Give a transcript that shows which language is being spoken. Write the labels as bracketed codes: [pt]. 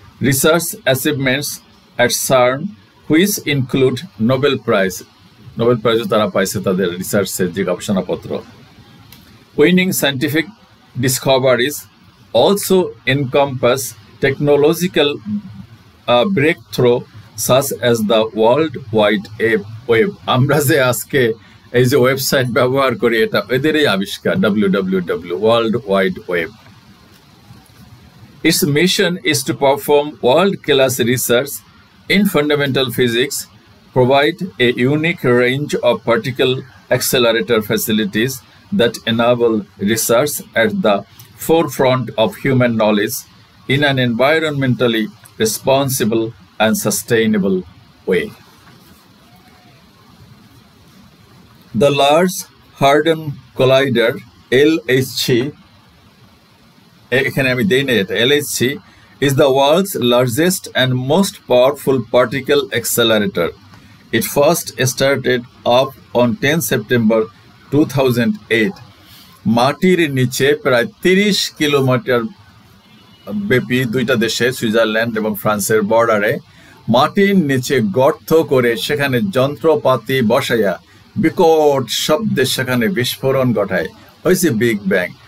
[en] Research achievements at CERN, which include Nobel Prize [bn] তারা পাইছে তাদের রিসার্চের যে গবেষণাপত্র, [en] winning scientific discoveries also encompass technological breakthrough such as the World Wide Web. [bn] আমরা যে আজকে এই যে ওয়েবসাইট ব্যবহার করি এটা এদেরই আবিষ্কার, www, World Wide Web. [en] Its mission is to perform world-class research in fundamental physics, provide a unique range of particle accelerator facilities that enable research at the forefront of human knowledge in an environmentally responsible and sustainable way. The Large Hadron Collider, LHC, LHC is the world's largest and most powerful particle accelerator. It first started up on 10 September 2008. [bn] মাটির নিচে প্রায় 30 kilometre ব্যাপী দুইটা দেশে Switzerland এবং ফ্রান্সের বর্ডারে মাটির নিচে গর্ত করে সেখানে যন্ত্রপাতি বসাইয়া বিকট শব্দে সেখানে বিস্ফোরণ ঘটায় হয়েছে বিগ ব্যাং।